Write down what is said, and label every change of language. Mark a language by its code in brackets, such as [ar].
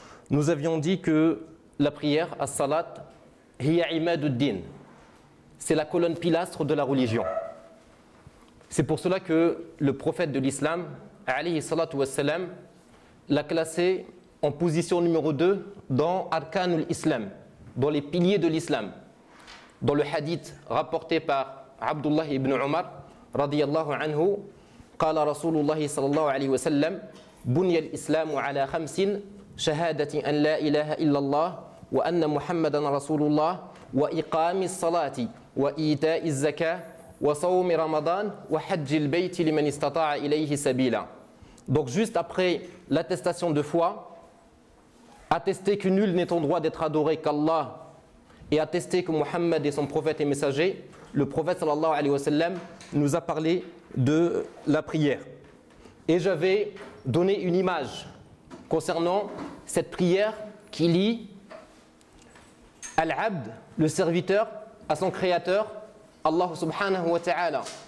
[fr] Nous avions dit que la prière, [ar] as-salat, hiya imaduddin, [fr] c'est la colonne pilastre de la religion. C'est pour cela que le prophète de l'islam, alayhi salatu wassalam, l'a classé en position numéro 2 dans Arkanul Islam, dans les piliers de l'islam. Dans le hadith rapporté par [ar] Abdullah ibn Umar, radiyallahu anhu, قال رسول الله صلى الله عليه وسلم بني الإسلام على 5 شهادة أن لا إله إلا الله وأن محمدا رسول الله وإقام الصلاة وإيتاء الزكاة وصوم رمضان وحج البيت لمن استطاع إليه سبيلا. [fr] Donc juste après l'attestation de foi, attester que nul n'est en droit d'être adoré qu'Allah et attester que Muhammad est son prophète et messager, le prophète sallallahu alayhi wa sallam nous a parlé de la prière. Et j'avais donné une image concernant cette prière qui lie Al-Abd, le serviteur, à son créateur, Allah subhanahu wa ta'ala.